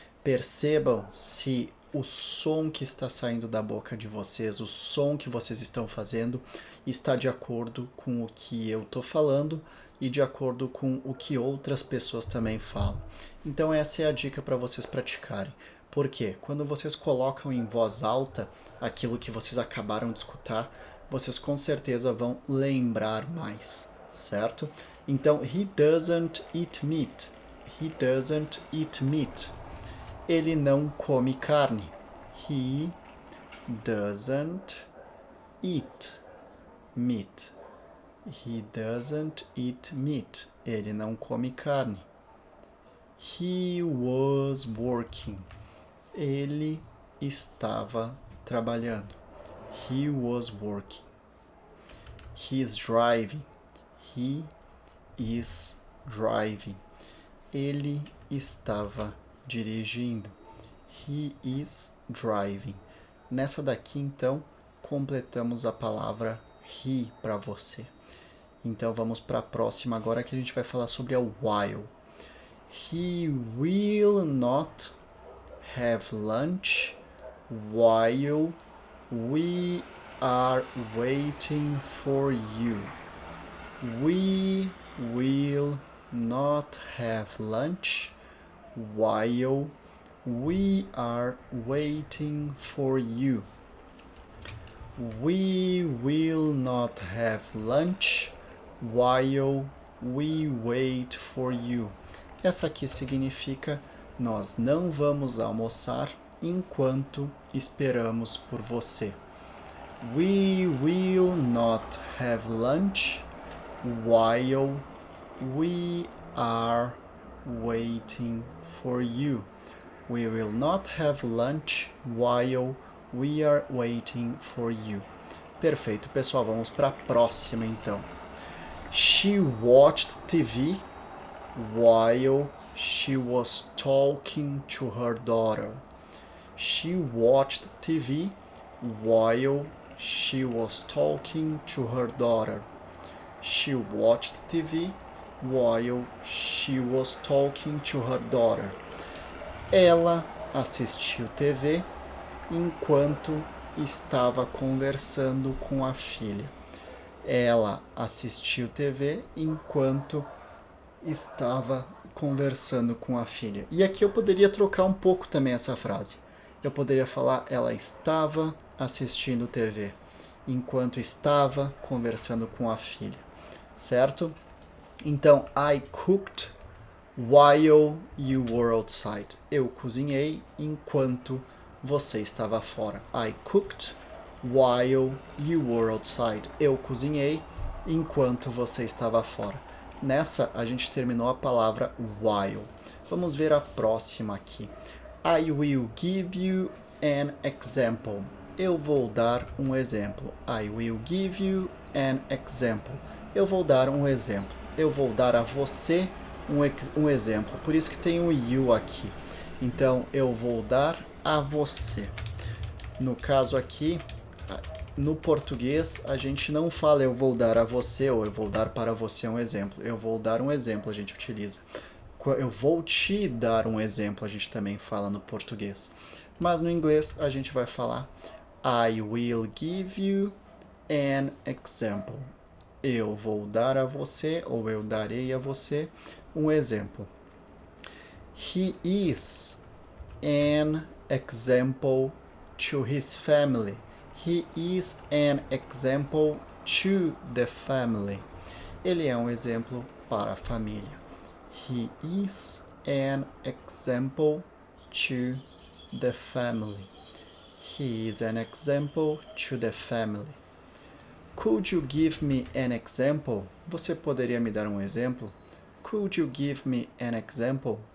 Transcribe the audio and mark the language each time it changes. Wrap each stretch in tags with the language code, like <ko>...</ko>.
<pt>Percebam se o som que está saindo da boca de vocês, o som que vocês estão fazendo, está de acordo com o que eu estou falando e de acordo com o que outras pessoas também falam. Então essa é a dica para vocês praticarem. Por quê? Quando vocês colocam em voz alta aquilo que vocês acabaram de escutar, vocês com certeza vão lembrar mais, certo?</pt> <en>Então, he doesn't eat meat. He doesn't eat meat.</en> <pt>Ele não come carne.</pt> <en>He doesn't eat meat. He doesn't eat meat.</en> <pt>Ele não come carne.</pt> <en>He was working.</en> <pt>Ele estava trabalhando.</pt> <en>He was working. He is driving. He is driving.</en> <pt>Ele estava dirigindo.</pt> <en>He is driving.</en> <pt>Nessa daqui, então, completamos a palavra he para você. Então, vamos para a próxima agora que a gente vai falar sobre a while.</pt> <en>He will not have lunch while we are waiting for you. We will not have lunch while we are waiting for you. We will not have lunch while we wait for you.</en> <pt>Essa aqui significa nós não vamos almoçar enquanto esperamos por você.</pt> <en>We will not have lunch while we are waiting for you. We will not have lunch while we are waiting for you.</en> <pt>Perfeito, pessoal. Vamos para a próxima, então.</pt> <en>She watched TV while she was talking to her daughter. She watched TV while she was talking to her daughter. She watched TV while she was talking to her daughter.</en> <pt>Ela assistiu TV enquanto estava conversando com a filha. Ela assistiu TV enquanto estava conversando com a filha. E aqui eu poderia trocar um pouco também essa frase. Eu poderia falar, ela estava assistindo TV enquanto estava conversando com a filha, certo?</pt> <en>Então, I cooked while you were outside.</en> <pt>Eu cozinhei enquanto você estava fora.</pt> <en>I cooked while you were outside.</en> <pt>Eu cozinhei enquanto você estava fora. Nessa, a gente terminou a palavra while. Vamos ver a próxima aqui.</pt> <en>I will give you an example.</en> <pt>Eu vou dar um exemplo.</pt> <en>I will give you an example.</en> <pt>Eu vou dar um exemplo. eu vou dar a você um exemplo. Por isso que tem o you aqui. Então, eu vou dar a você. No caso aqui, no português, a gente não fala eu vou dar a você ou eu vou dar para você um exemplo. Eu vou dar um exemplo, a gente utiliza. Eu vou te dar um exemplo, a gente também fala no português. Mas no inglês, a gente vai falar</pt> <en>I will give you an example.</en> <pt>Eu vou dar a você ou eu darei a você um exemplo.</pt> <en>He is an example to his family. He is an example to the family.</en> <pt>Ele é um exemplo para a família.</pt> <en>He is an example to the family. He is an example to the family. Could you give me an example?</en> <pt>Você poderia me dar um exemplo?</pt> <en>Could you give me an example?</en>